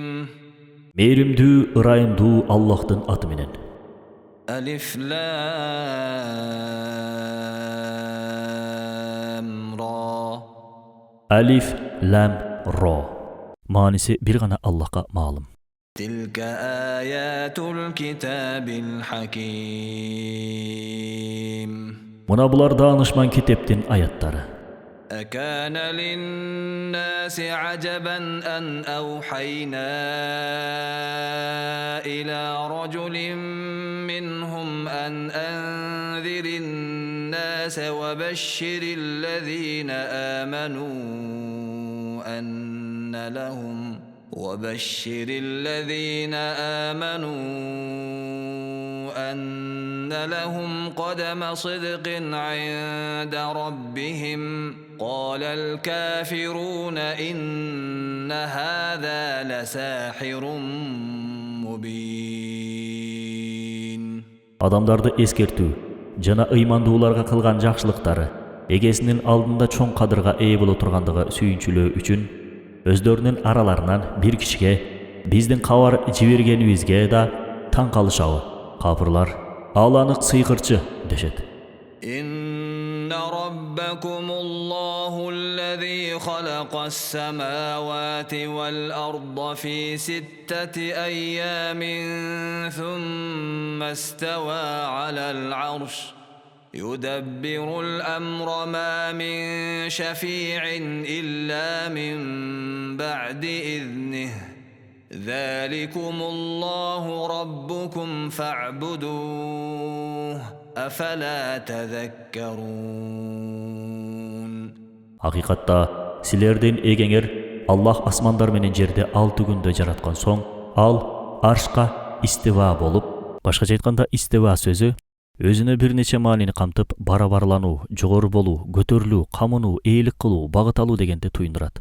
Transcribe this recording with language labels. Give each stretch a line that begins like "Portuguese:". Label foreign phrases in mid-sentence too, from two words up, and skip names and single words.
Kyrgyz: Мээримдүү, ырайымдуу Аллахтын аты менен.
Arabic: ألف لام را.
Kyrgyz: Алиф, лам, ро. Мааниси бир гана Аллахка маалым.
Arabic: تلك آيات الكتاب الحكيم.
Kyrgyz: Мына булар даанышман китептин аяттары.
Arabic: أكان للناس عجبا أن أوحينا إلى رجل منهم أن أنذر الناس وبشر الذين آمنوا أن لهم قدم صدق عند ربهم قال الكافرون إن هذا لساحر مبين.
Kyrgyz: Адамдарды эскертүү жана ыймандууларга кылган жакшылыктары эгесинин алдында чоң кадырга ээ боло тургандыгы сүйүнчүлөө үчүн өздөрүнүн араларынан бир кишиге биздин кабар жибергенибизге да таң калышабы. Капырлар ал анык сыйкырчы дешет.
Arabic: إن ربكم الله الذي خلق السماوات والأرض في 6 أيام ثم استوى على العرش يدبر الأمر ما من شفيع إلا من بعد إذنه ذلكم الله ربكم فاعبدوه أفلا تذكرون.
Kyrgyz: Hakikatta силердин эгеңер Аллах асмандар менен жерди 6 күндө жараткан соң, ал аршка истива болуп, башкача айтканда истива сөзү өзүнө бир нече маанини камтып, барабарлануу, жогору болуу, көтөрүлүү, камынуу, ээлик кылуу, багыт алуу дегенди туюндурат.